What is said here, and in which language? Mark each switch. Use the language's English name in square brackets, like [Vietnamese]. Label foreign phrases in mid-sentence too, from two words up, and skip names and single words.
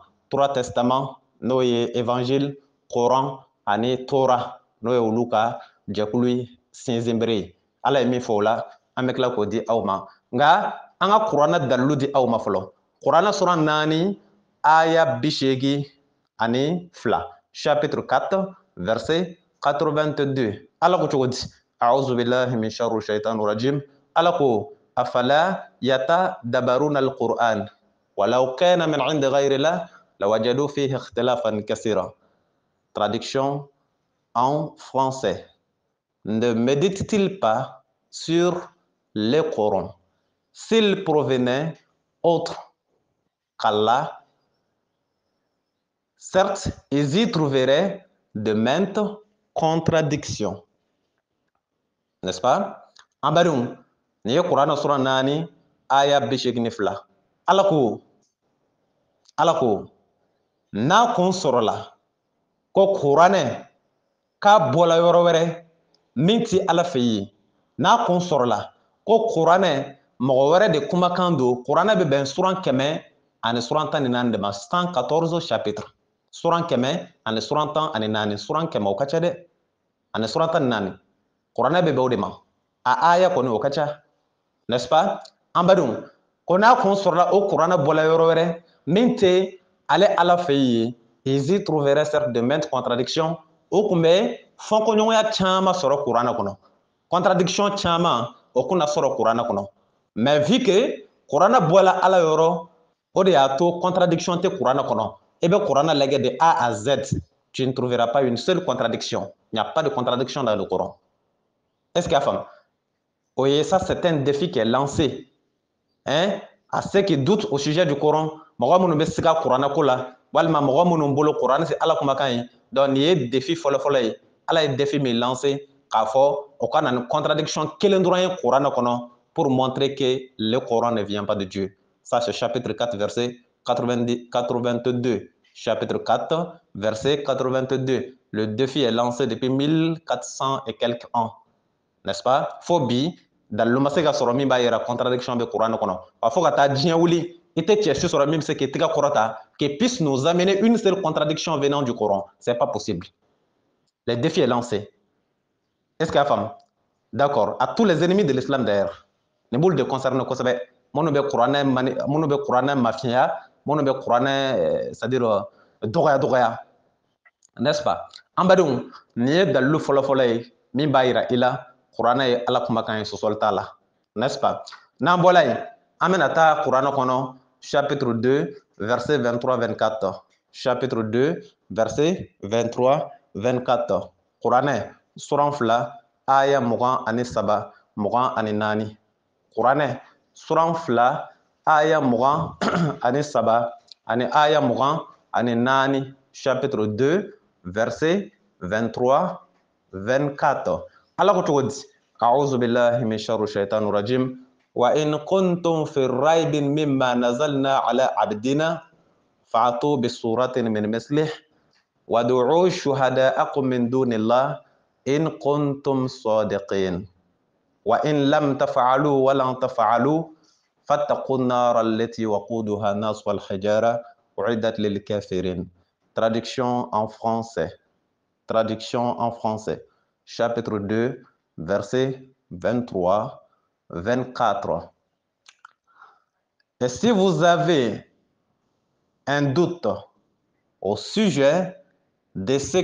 [Bambara] 3 testaments n'o ye évangile, Coran ani Torah n'o ye olu ka jɛkulu ye sinsinbere ye. Ala ye min fɔ o la an bɛ tila k'o di aw ma. Nka an ka kuranɛ dalilu di aw ma fɔlɔ. Kuranɛ suran 4 aya 82, [French] chapitre 4 verset 82. [Bambara] Ala ko cogo di? [Arabic] أعوذ بالله من شر الشيطان الرجيم. [Bambara] Ala ko [Arabic] أفلا يتدبرون القرآن ولو كان من عند غير الله لوجدوا فيه اختلافا كثيرا. [French] Traduction en français. Ne médite-t-il pas sur le Coran s'il provenait autre qu'Allah? Certes, ils y trouveraient de maintes contradictions. N'est-ce pas? [Bambara] An badenw, nin ye kuranɛ suran 4 aya 82. Ala ko n'a kun sɔrɔla ko kuranɛ k'a bɔla yɔrɔ wɛrɛ min ti ala fɛ yen, n'a kun sɔrɔla ko kuranɛ mɔgɔ wɛrɛ de kumakan don, kuranɛ bɛ bɛn suran 100 ani suran 14 de ma, 114 chapitre. Suran 100 ani suran 14, suran 100 o ka ca dɛ, ani suran 14. Kuranɛ bɛ bɛn o de ma. A aya kɔni o ka ca, [French] n'est-ce pas? [Bambara] An badenw, ko n'a kun sɔrɔla o kuranɛ bɔla yɔrɔ wɛrɛ min tɛ ale ala fɛ yen, [French] ils y trouveraient certes de maintes contradictions. [Bambara] O kun bɛ fɔnkɔɲɔgɔnya caman sɔrɔ kuranɛ kɔnɔ, contradiction caman o kun na sɔrɔ kuranɛ kɔnɔ. [French] Mais vu que [Bambara] kuranɛ bɔla ala yɔrɔ, o de y'a to contradiction tɛ kuranɛ kɔnɔ. I bɛ kuranɛ lajɛ de [French] A à Z, tu ne trouveras pas une seule contradiction. Il n'y a pas de contradiction dans le Coran. Est-ce qu'il y a femme? Oui, ça c'est un défi qui est lancé, hein, à ceux qui doutent au sujet du Coran. [Bambara] Mɔgɔ minnu bɛ siga kuranɛ ko la, walima mɔgɔ minnu bolo kuranɛ c'est ala kumakan ye. Donc nin ye défi fɔlɔfɔlɔ ye. Ala ye défi min lancé k'a fɔ o ka na ni contradiction kelen dɔrɔn ye kuranɛ kɔnɔ [French] pour montrer que le Coran ne vient pas de Dieu. Ça c'est chapitre 4 verset 82. Chapitre 4 verset 82. Le défi est lancé depuis 1400 et quelques ans, n'est-ce pas? [Bambara] Phobie dalilu ma se ka sɔrɔ min b'a yira contradiction bɛ kuranɛ kɔnɔ. Wa fo ka taa diɲɛ wuli i tɛ cɛsi sɔrɔ min bɛ se k'i tɛgɛ kɔrɔta [French] qui puisse nous amener une seule contradiction venant du Coran. C'est pas possible. Le défi est lancé. Est-ce qu'il y a femme? D'accord. À tous les ennemis de l'islam d'ailleurs. [Bambara] Ne b'olu de concerné kosɛbɛ. Minnu bɛ kuranɛ mafiya, minnu bɛ kuranɛ c'est-à-dire dɔgɔya, n'est-ce pas? An badenw, nin ye dalilu fɔlɔfɔlɔ ye min b'a yira i la kuranɛ ye Ala kumakan ye, sɔsɔli t'a la, n'est-ce pas? N'an bɔla yen, an bɛna taa kuranɛ kɔnɔ [French] chapitre 2 verset 23-24. Chapitre 2 verset 23-24. [Bambara] Kuranɛ suran 2 aya 23 24. Kuranɛ suran 2 aya 23 ani aya 24. [French] Chapitre 2 verset 23-24. [Bambara] Ala ko cogo di? [Arabic] أعوذ بالله من شر الشيطان الرجيم وإن كنتم في ريب مما نزلنا على عبدنا فأتوا بسورة من مثله وادعوا شهداءكم من دون الله إن كنتم صادقين. وإن لم تفعلوا ولن تفعلوا فاتقوا النار التي وقودها الناس والحجارة أعدت للكافرين. [French] Traduction en français. Traduction en français. Chapitre 2, verset 23-24. Et si vous avez un doute au sujet de ce